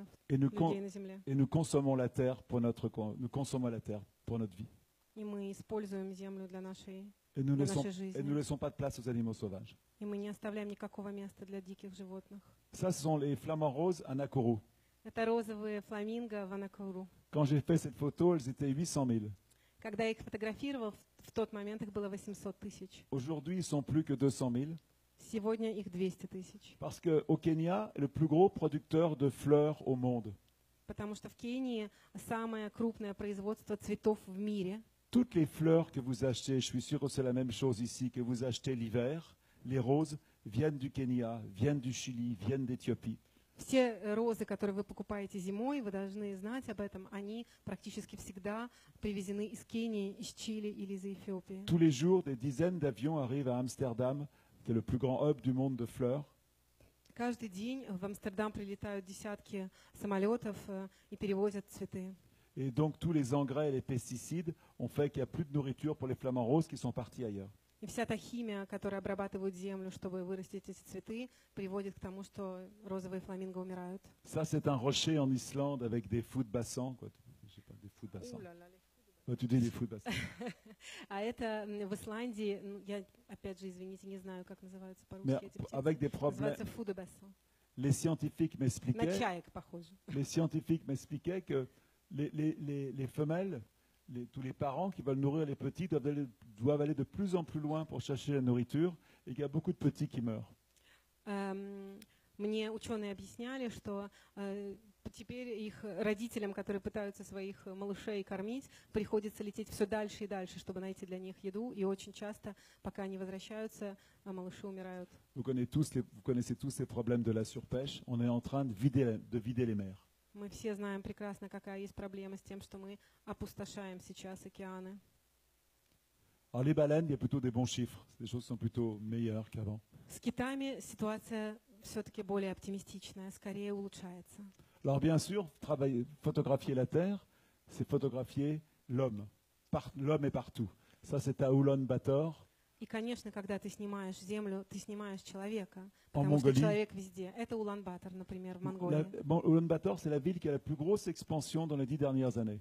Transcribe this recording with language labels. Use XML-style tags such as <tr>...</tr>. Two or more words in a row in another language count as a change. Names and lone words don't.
<fr>Et nous,</fr> <ru>людей на Земле.</ru> <fr>et nous consommons la terre pour notre vie.</fr> <ru>И мы используем Землю для нашей</ru> <fr>Et nous ne</fr> <ru>нашей</ru> <fr>laissons</fr> <ru>жизни.</ru> <fr>pas de place aux animaux sauvages.</fr> <ru>И мы не оставляем никакого места для диких животных.</ru> <fr>Ça, ce sont les flamants roses à Nakuru.</fr> <ru>Это розовые фламинго в Анакуру.</ru> <fr>Quand j'ai fait cette photo, elles étaient 800 000.</fr> <ru>Когда я их фотографировал, в тот момент их было 800 тысяч.</ru> <fr>Aujourd'hui, ils sont plus que 200 000.</fr> <ru>Сегодня их 200 тысяч.</ru> <fr>Parce qu'au Kenya, le plus gros producteur de fleurs au monde.</fr> <ru>Потому что в Кении самое крупное производство цветов в мире.</ru> <fr>Toutes les fleurs que vous achetez, je suis sûr que c'est la même chose ici, que vous achetez l'hiver, les roses viennent du Kenya, viennent du Chili, viennent d'Éthiopie.</fr> <ru>Все розы, которые вы покупаете зимой, вы должны знать об этом, они практически всегда привезены из Кении, из Чили или из Эфиопии.</ru> <fr>Tous les jours, des dizaines d'avions arrivent à Amsterdam, qui est le plus grand hub du monde de fleurs.</fr> <ru>Каждый день в Амстердам прилетают десятки самолетов и перевозят цветы.</ru> <fr>Et donc tous les engrais et les pesticides ont fait qu'il n'y a plus de nourriture pour les flamants roses qui sont partis ailleurs.</fr> <ru>И вся та химия, которая обрабатывает землю, чтобы вырастить эти цветы, приводит к тому, что розовые фламинго умирают.</ru> <fr>Ça, c'est un rocher en Islande avec des fous de bassin. Quoi. Je sais pas, des fous de bassin. Tu dis des fous de bassin.</fr> <ru>А это в Исландии, я опять же, извините, не знаю, как называются</ru> <fr>Mais</fr> <ru>по-русски эти птицы.</ru> <fr>avec des problèmes,</fr> <ru>Называется фудобессон.</ru> <fr>les scientifiques</fr> <ru>На</ru> <fr>m'expliquaient</fr> <ru>чаек похоже.</ru> <fr>que les femelles, tous les parents qui veulent nourrir les petits doivent aller de plus en plus loin pour chercher la nourriture et qu'il y a beaucoup de petits qui meurent.</fr> <ru>Мне ученые объясняли, что теперь их родителям, которые пытаются своих малышей кормить, приходится лететь все дальше и дальше, чтобы найти для них еду. И очень часто, пока они возвращаются, малыши умирают.</ru> <fr>Vous connaissez tous les problèmes de la surpêche. On est en train de vider les mers.</fr> <ru>Мы все знаем прекрасно, какая есть проблема с тем, что мы опустошаем сейчас океаны.</ru> <fr>Alors les baleines, il y a plutôt des bons chiffres. Les choses sont plutôt meilleures qu'avant.</fr> <ru>С китами ситуация все-таки более оптимистичная, скорее улучшается.</ru> <fr>Alors bien sûr, photographier la Terre, c'est photographier l'homme. L'homme est partout. Ça, c'est à Ulaanbaatar.</fr> <ru>И, конечно, когда ты снимаешь землю, ты снимаешь человека,</ru> <fr>En</fr> <ru>потому что</ru> <fr>Mongolie.</fr> <ru>человек везде. Это Улан-Батор, например, в Монголии.</ru> <fr>Ulaanbaatar, c'est la ville qui a la plus grosse expansion dans les 10 dernières années.</fr>